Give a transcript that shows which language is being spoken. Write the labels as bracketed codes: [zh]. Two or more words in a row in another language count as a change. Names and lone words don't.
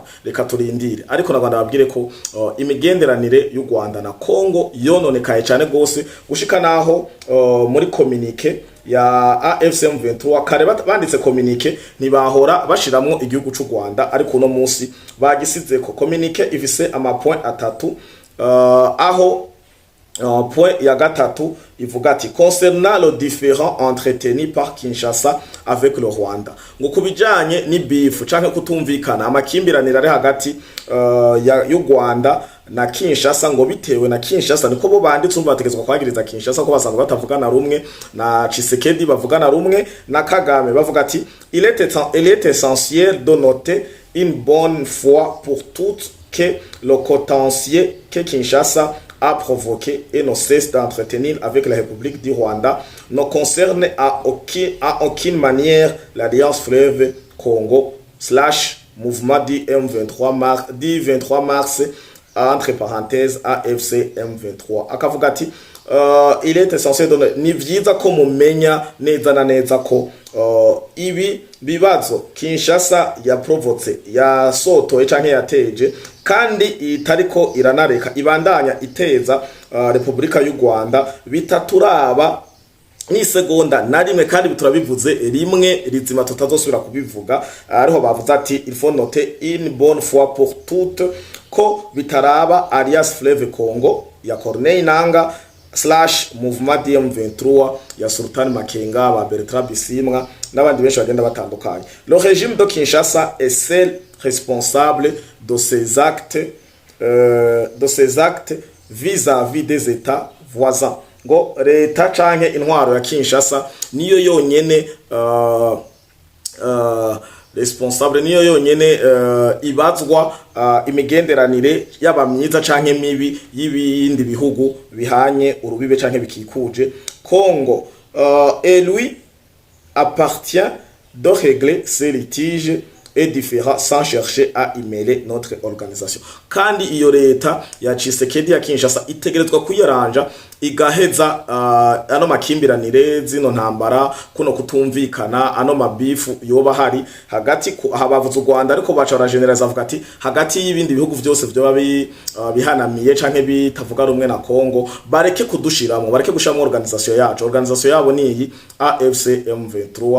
[rn] Reka turindire, ariko naganda babwire ko imigenderanire y'u Rwanda na Kongo yononekaye cyane gose, gushika naho muri communique ya AFC M23 kare banditse communique ntibahora bashiramwo igihugu cy'u Rwanda, ariko uno munsi bagisize ko communique ifise ama point atatu, aho point ya gatatu ivuga ati [fr] concernant le différend entretenu par Kinshasa avec le Rwanda, [rn] ngo kubijanye ni beef canke kutumvikana amakimbiranira ari hagati y'u Rwanda na Kinshasa, ngo bitewe na Kinshasa niko bo banditse umva bategezwa kwagiriza Kinshasa ko basanga batavugana rumwe na Tshisekedi, bavugana rumwe na Kagame, bavuga ati [fr] il est essentiel de noter une bonne fois pour toutes que le contentieux que Kinshasa a provoqué et ne cesse d'entretenir avec la République du Rwanda ne concerne à aucune manière l'Alliance Fleuve Congo / mouvement du 23 mars entre parenthèses AFC M23. [rn] Akavuga ati [fr] il est essentiel de [rn] ni vyiza ko mumenya neza na neza ko ibi bibazo Kinshasa ya provoce ya soto canke yateje, kandi itariko iranareka ibandanya iteza Republika y'u Rwanda bitaturaba ni segonda na rimwe, kandi biturabivuze rimwe rizima tutazosubira kubivuga. Ariho bavuze ati [fr] il faut noter une bonne fois pour toutes [rn] ko bitaraba Alliance Fleuve Congo ya Corneille Nangaa / mouvement DM23 ya Sultan Makenga, ba Bertrand Bisimwa n'abandi benshi bagenda batandukanye. [fr] Le régime de Kinshasa est seul responsable de ces actes vis-à-vis des États voisins. [rn] ngo leta canke intwaro ya Kinshasa niyo yonyene responsable, niyo yonyene ibazwa imigenderanire yaba myiza canke mibi y'ibindi bihugu bihanye urubibe canke bikikuje Congo. [fr] Et lui appartient de régler ces litiges et différents sans chercher à y mêler notre organisation. [rn] Kandi iyo leta ya Tshisekedi ya Kinshasa itegerezwa kuyaranja igaheza ano makimbiranire zino ntambara kuno kutumvikana ano mabifu yoba hari hagati habavuze u Rwanda ariko bacara generalize avuga ati hagati y'ibindi bihugu byose byo bihanamiye canke bitavuga rumwe na Congo bareke kudushiramo, bareke gushiramo organisation yabo ni iyi AFC M23.